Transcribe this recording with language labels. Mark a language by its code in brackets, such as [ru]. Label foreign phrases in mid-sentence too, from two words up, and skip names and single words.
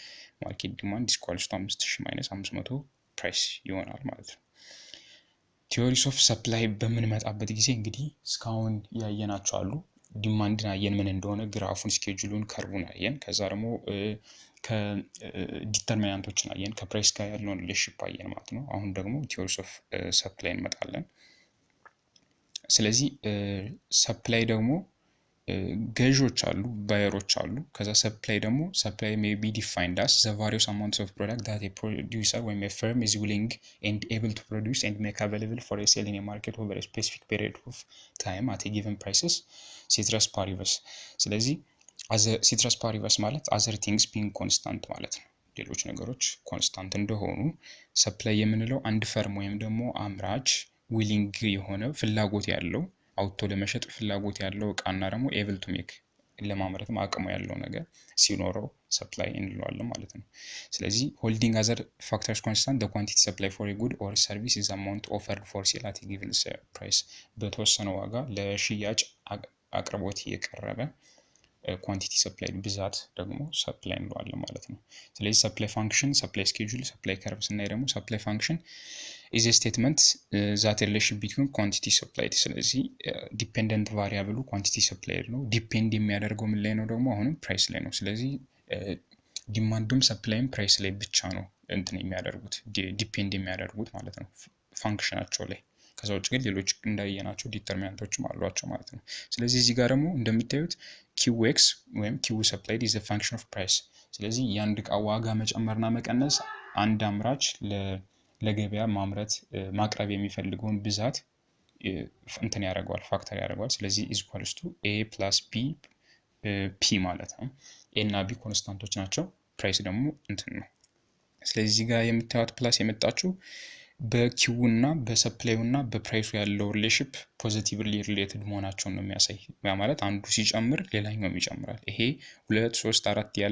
[en] equals to [am] 5000 minus 500 ፕራይስ ይሆናል ማለት ነው [en] theories of supply [am] በምንመጣበት ጊዜ እንግዲህ እስካሁን ያየናቸው አሉ ዲማንድን አየን ምን እንደሆነ ግራፉን ስኬጁሉን ከርቡን አየን ከዛ ደግሞ ከዲተርሚናንቶችን አየን ከፕራይስ ጋር ያለውን ሪሌሽንሺፕ አየን ማለት ነው አሁን ደግሞ [en] theories of supply [am] እንመጣለን ስለዚህ ሰፕላይ ደግሞ ገዢዎች አሉ ባየሮች አሉ ከዛ ሰፕላይ ደግሞ ሰፕላይ [en] may be defined as the various amounts of product that a producer when a firm is willing and able to produce and make available for a sale in a market over a specific period of time at a given prices ceteris paribus ስለዚህ ceteris paribus ማለት other things being constant [am] ማለት ነው ሌሎች ነገሮች ኮንስታንት እንደሆኑ ሰፕላይ የምንለው አንድ ፈርም ወይም ደግሞ አምራች willing የሆነ ፍላጎት ያለው አውቶ ለመሸጥ ፍላጎት ያለው እቃና ደግሞ [en] able to make [am] ለማምረትም አቅሙ ያለው ነገር ሲኖረው ሰፕላይ እንለዋለን ማለት ነው ስለዚህ [en] holding other factors constant the quantity supply for a good or service is amount offered for sale at a given price [am] በተወሰነ ዋጋ ለሽያጭ አቅርቦት የቀረበ [en] quantity supply [am] ብዛት ደግሞ ሰፕላይ እንለዋለን ማለት ነው ስለዚህ [en] supply function supply schedule supply curves [am] እና ደግሞ [en] supply function is a statement that relation between quantity supplied [am] ስለዚህ [en] dependent variable quantity supplied [am] ነው ዲፔንድ የሚያደርገው ምን ላይ ነው ደግሞ አሁንም ፕራይስ ላይ ነው ስለዚህ ዲማንድም ሰፕላይም ፕራይስ ላይ ብቻ ነው እንትን የሚያደርጉት ዲፔንድ የሚያደርጉት ማለት ነው ፋንክሽናቸው ላይ ከዛ ውጭ ግን ሌሎች እንዳየናቸው ዲተርሚናንቶችም አሏቸው ማለት ነው ስለዚህ እዚህ ጋር ደግሞ እንደምታዩት qx ወይም [en] q supplied is a function of price [am] ስለዚህ የአንድ እቃ ዋጋ መጨመርና መቀነስ አንድ አምራች ለገበያ ማምረት ማቅረብ የሚፈልገውን ብዛት እንትን ያደርጋል ፋክተር ያደርጋል ስለዚህ [en] is equals to a plus b p [am] ማለት ነው a እና b ኮንስታንቶች ናቸው ፕራይስ ደግሞ እንትን ነው ስለዚህ ጋር የምታዩት ፕላስ የመጣችው በኪው እና በሰፕላዩ እና በፕራይሱ ያለው ሪሌሽንሺፕ [en] positively related [am] መሆናቸውን ነው የሚያሳይ። ያ ማለት አንዱ ሲጨምር ሌላኛውም ይጨምራል። ይሄ 2 3 4 ያለ